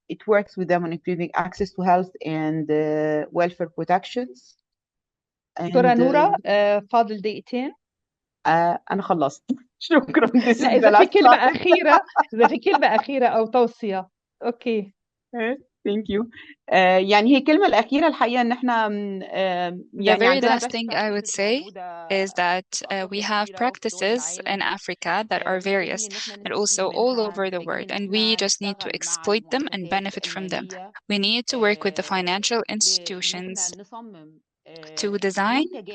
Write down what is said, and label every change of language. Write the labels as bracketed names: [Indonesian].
[English] It works with them on improving access to health and welfare protections. [Arabic] دكتورة نورة فاضل دقيقتين. أنا خلصت. شكرا. لا إذا في كلمة أخيرة، إذا في كلمة أخيرة أو توصية. أوكي. [English] Thank you. [Arabic] يعني هي الكلمة الأخيرة الحقيقة إن إحنا [English] The very last thing I would say is that we have practices in Africa that are various and also all over the world, and we just need to exploit them and benefit from them. We need to work with the financial institutions to design